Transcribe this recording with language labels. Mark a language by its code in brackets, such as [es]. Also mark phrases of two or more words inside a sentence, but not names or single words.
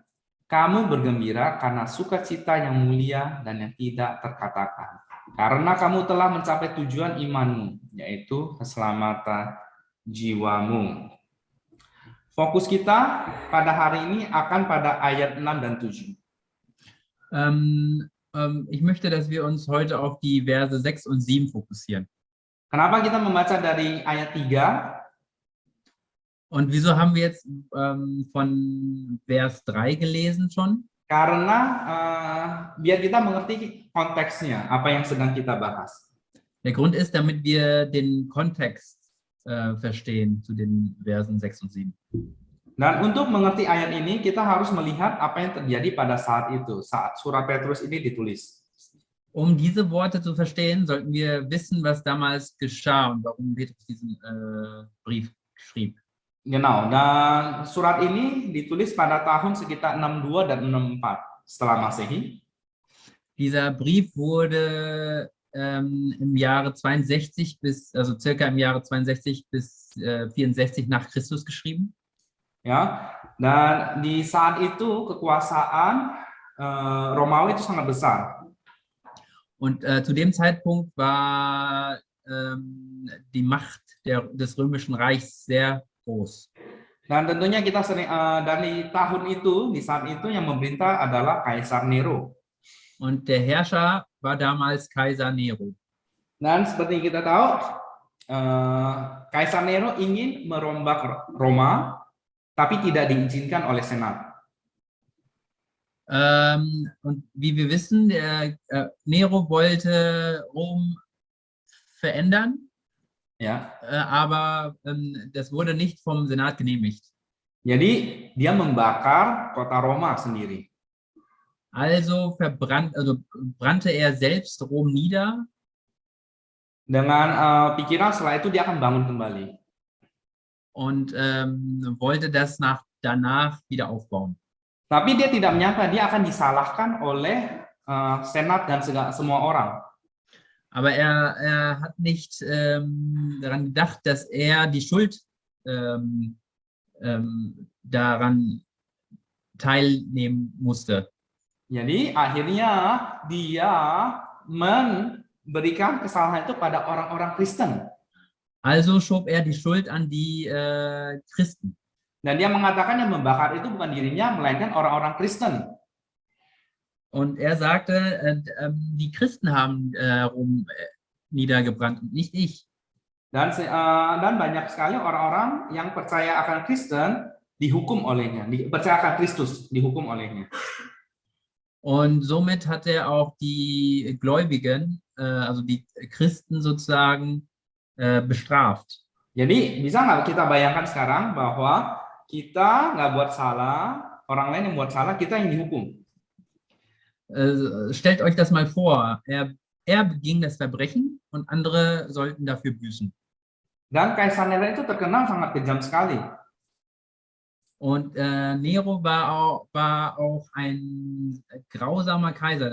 [id] Kamu bergembira karena sukacita yang mulia dan yang tidak terkatakan. Karena kamu telah mencapai tujuan imanmu, yaitu keselamatan jiwamu. Fokus kita pada hari ini akan pada ayat 6 dan 7. [de] Ich möchte, dass wir uns heute auf die Verse 6 und 7 fokussieren. [id] Kenapa kita membaca dari ayat 3? [de] Und wieso haben wir jetzt von Vers 3 gelesen schon? [id] Karena biar kita mengerti konteksnya, apa yang sedang kita bahas. [de] Der Grund ist, damit wir den Kontext verstehen zu den Versen 6 und 7. [id] Dan untuk mengerti ayat ini, kita harus melihat apa yang terjadi pada saat itu, saat surat Petrus ini ditulis. [de] Um diese Worte zu verstehen, sollten wir wissen, was damals geschah und warum Petrus diesen Brief schrieb. Genau, [id] dan surat ini ditulis pada tahun sekitar 62 dan 64 setelah Masehi. [de] Dieser Brief wurde im Jahre 62 bis, also circa im Jahre 62 bis 64 nach Christus geschrieben. [id] Ya, dan di saat itu kekuasaan Romawi itu sangat besar. [de] Und zu dem Zeitpunkt war die Macht des Römischen Reichs sehr groß. [id] Dan tentunya kita sering dari tahun itu, di saat itu yang memerintah adalah Kaisar Nero. [de] Und der Herrscher war damals Kaiser Nero. [id] Dan seperti kita tahu, Kaisar Nero ingin merombak Roma, tapi tidak diizinkan oleh Senat. [de] Und wie wir wissen, der Nero wollte Rom verändern. [id] Ya, [de] Aber das wurde nicht vom Senat genehmigt. [id] jadi dia membakar kota Roma sendiri. [de] Also brannte er selbst Rom nieder. [id] Dengan pikiran setelah itu dia akan bangun kembali. [de] Und wollte das danach wieder aufbauen. [id] Tapi dia tidak menyangka dia akan disalahkan oleh Senat dan semua orang. [de] Aber er hat nicht daran gedacht, dass er die Schuld daran teilnehmen musste. [id] Jadi akhirnya dia memberikan kesalahan itu pada orang-orang Kristen. [de] Also schob er die Schuld an die Christen. [id] Dan dia mengatakan yang membakar itu bukan dirinya, melainkan orang-orang Kristen. [de] Und er sagte, die Christen haben Rom niedergebrannt und nicht ich. [id] Dan banyak sekali orang-orang yang percaya akan Kristen dihukum olehnya, percaya akan Kristus dihukum olehnya. [de] Und somit hat er auch die Gläubigen, also die Christen sozusagen, bestraft. [id] Jadi bisa nggak kita bayangkan sekarang bahwa kita nggak buat salah, orang lain yang buat salah, kita yang dihukum. [de] Stellt euch das mal vor, er er beging das Verbrechen und andere sollten dafür büßen. [id] Dan Kaisar Nero itu terkenal sangat kejam sekali. [de] Und Nero war auch ein grausamer Kaiser.